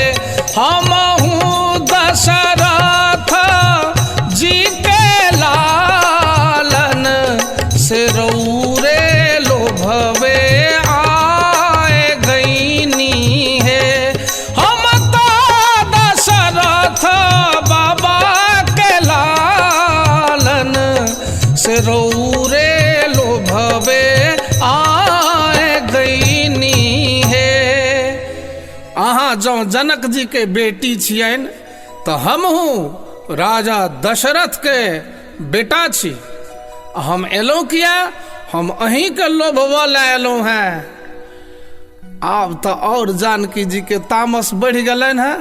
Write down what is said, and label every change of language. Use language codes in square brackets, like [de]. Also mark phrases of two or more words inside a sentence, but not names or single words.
[bho] हमहूँ दशरथ जी के लालन से रउरे लोभवे आए गईनी है। हम तो दशरथ बाबा के लालन से रउरे लोभवे आए गईनी है। [mai] अहाँ जो जनक जी के बेटी छियनि तो हमहूँ राजा दशरथ के बेटा छी। हम एलहुँ किया, हम अहीं के लोभवा ला एलहुँ हैं। आब तो और जानकी जी के तामस बढ़ि गेलनि हैं।